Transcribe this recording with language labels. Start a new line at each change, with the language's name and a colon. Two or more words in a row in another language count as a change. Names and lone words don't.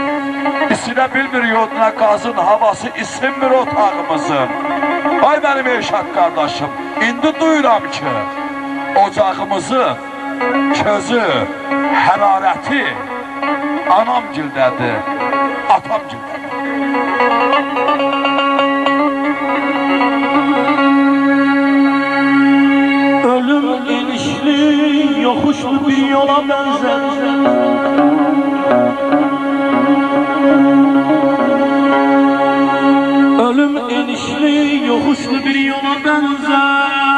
Azerbaijani: İsilə bilmir yoluna qazın, havası isinmir otağımızın. Ay mənim Elşad qardaşım, indi duyuram ki, ocağımızın közü, hərarəti anam gildədir, atam gildədir.
Turkish: Ölüm inişli, yokuşlu bir yola benzer. Ölüm inişli, yokuşlu bir yola benzer.